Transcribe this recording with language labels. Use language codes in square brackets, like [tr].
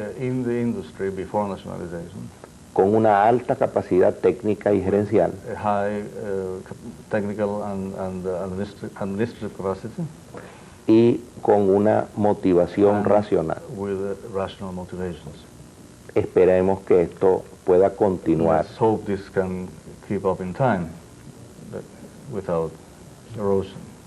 [en] in the industry before nationalization, [es] con una alta capacidad técnica y gerencial, [en] a high technical and administrative capacity, [es] y con una motivación racional. [en] With rational motivations. [es] Esperemos que esto pueda continuar. [en] Let's hope this can keep up in time without erosion.